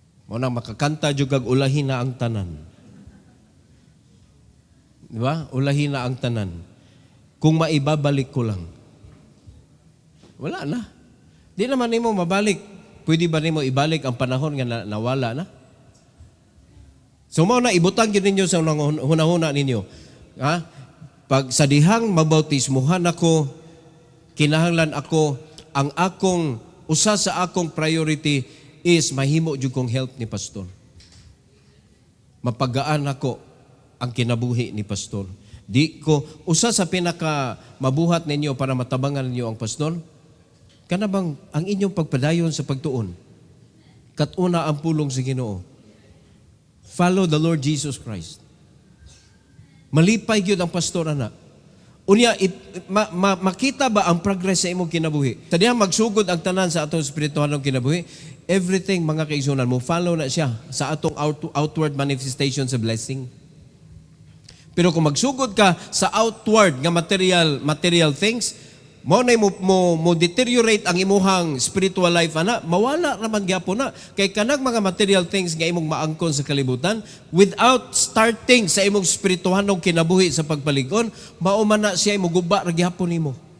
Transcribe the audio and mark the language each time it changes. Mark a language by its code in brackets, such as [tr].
[ceb] Mo nang makakanta jud kag ulahin na ang tanan. Di ba? Ulahin na ang tanan. [tl] Kung maibabalik ko lang. Wala na. [ceb] Di naman nimo mabalik. Pwede ba nimo ibalik ang panahon nga nawala na? So mao na ibutang gyud ninyo sa hunahuna ninyo. Ha? Pag sa dihang mabautismuhan ako, kinahanglan ako, ang akong usa sa akong priority is mahimo jud kong help ni pastor. Mapagaan ako ang kinabuhi ni pastor. Di ko usa sa pinaka mabuhat ninyo para matabangan ninyo ang pastor. Kana bang ang inyong pagpadayon sa pagtuon? Katuna ang pulong sa Ginoo. [en] Follow the Lord Jesus Christ. [ceb] Malipay gyud ang pastor ana. Unya makita ba ang progress sa imong kinabuhi? Tadiya magsugod ang tanan sa atong espirituhalong kinabuhi. Everything mga kaigsunan mo follow na siya sa atong outward manifestation sa blessing. Pero kung magsugod ka sa outward nga material things, mo deteriorate ang imuhang spiritual life ana, mawala naman gyapon na kay kanang mga material things nga imong maangkon sa kalibutan without starting sa imong spirituhanong kinabuhi sa pagpalig-on, mao man na siya imong guba ra gyapon nimo.